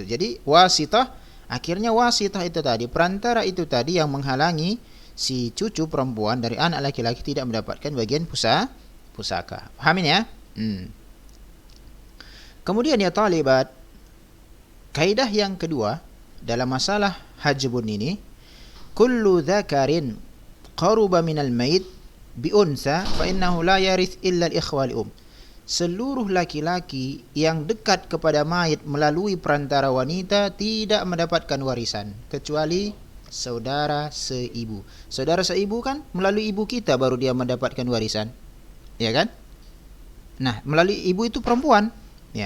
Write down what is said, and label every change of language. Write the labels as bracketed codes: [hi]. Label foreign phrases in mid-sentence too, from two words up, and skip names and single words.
[id] Jadi wasitah, akhirnya wasitah itu tadi, perantara itu tadi yang menghalangi si cucu perempuan dari anak laki-laki tidak mendapatkan bagian pusaka. Pahamin, ya? Kemudian, [ar] يا طالبات, [id] kaidah yang kedua dalam masalah hajbun ini, [ar] كل ذكر قرب من الميت بأنثى فإنه لا يرث إلا الإخوة ل [id] seluruh laki-laki yang dekat kepada mayit melalui perantara wanita tidak mendapatkan warisan kecuali saudara seibu. Saudara seibu kan melalui ibu kita baru dia mendapatkan warisan, ya kan? Nah, melalui ibu itu perempuan, ya.